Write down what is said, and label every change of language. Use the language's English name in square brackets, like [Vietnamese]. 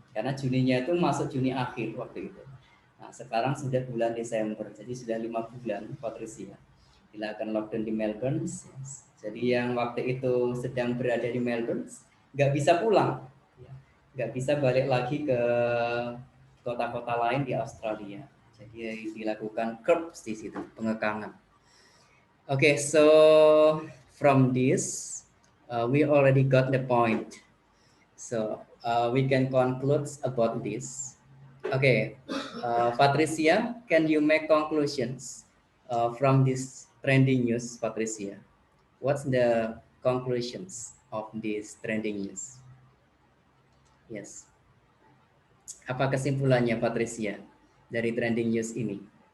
[Indonesian] Karena Juninya itu masuk Juni akhir waktu itu. Nah, sekarang sudah bulan Desember, jadi sudah 5 bulan, Patricia, dilakukan lockdown di Melbourne. Jadi yang waktu itu sedang berada di Melbourne nggak bisa pulang, nggak bisa balik lagi ke kota-kota lain di Australia. Jadi dilakukan curbs di situ, pengekangan. [English] Okay, so from this we already got the point. So we can conclude about this. Okay, Patricia, can you make conclusions from this trending news, Patricia? What's the conclusions of this trending news? Yes. [Indonesian] Apa kesimpulannya, Patricia, dari trending news ini?